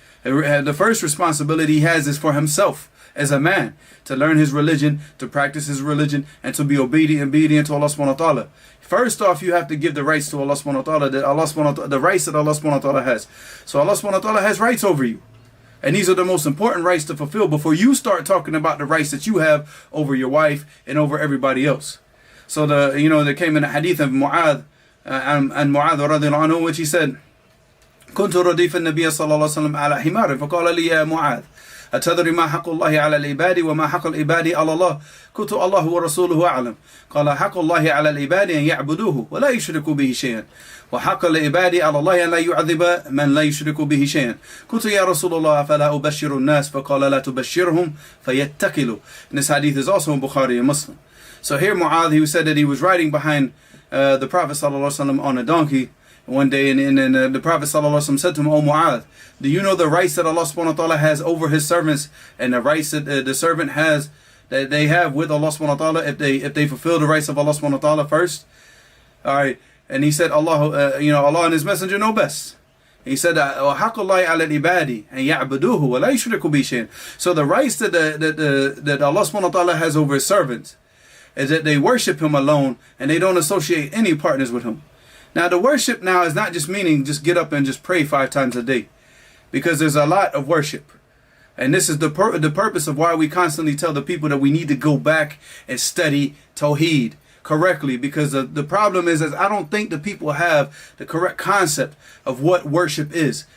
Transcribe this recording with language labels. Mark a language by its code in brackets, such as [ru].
[en] The first responsibility he has is for himself as a man, to learn his religion, to practice his religion, and to be obedient to Allah subhanahu wa ta'ala. First off, you have to give the rights to Allah subhanahu wa ta'ala, the rights that Allah subhanahu wa ta'ala has. So Allah subhanahu wa ta'ala has rights over you. And these are the most important rights to fulfill before you start talking about the rights that you have over your wife and over everybody else. So there came in a hadith of Mu'adh, and Mu'adh radiallahu anhu, which he said, [ar] كنت رديف النبي صلى الله عليه وسلم على حمار فقال لي يا معاذ أتدري ما حق الله على العباد وما حق العباد على الله قلت الله ورسوله أعلم قال حق الله على العباد أن يعبدوه ولا يشركوا به شيئا وحق العباد على الله أن لا يعذب من لا يشرك به شيئا قلت يا رسول الله فلا أبشر الناس فقال لا تبشرهم فيتكلوا. [en] And this hadith is also in Bukhari and Muslim. So here Mu'adh, he said that he was riding behind the Prophet ﷺ on a donkey one day, and the Prophet ﷺ said to him, "O Mu'adh, do you know the rights that Allah subhanahu wa ta'ala has over his servants, and the rights that the servant has, that they have with Allah subhanahu wa ta'ala, if they fulfill the rights of Allah subhanahu wa ta'ala first?" All right. And he said, Allah and His Messenger know best. He said, [ar] وَحَقُّ اللَّهِ عَلَى الْعِبَادِ أَنْ يَعْبُدُوهُ وَلَا يُشْرِكُوا بِهِ شَيْئًا. [en] So the rights that Allah subhanahu wa ta'ala has over His servants is that they worship Him alone and they don't associate any partners with Him. Now the worship now is not just meaning just get up and just pray 5 times a day, because there's a lot of worship. And this is the purpose of why we constantly tell the people that we need to go back and study Tawheed correctly, because the problem is I don't think the people have the correct concept of what worship is.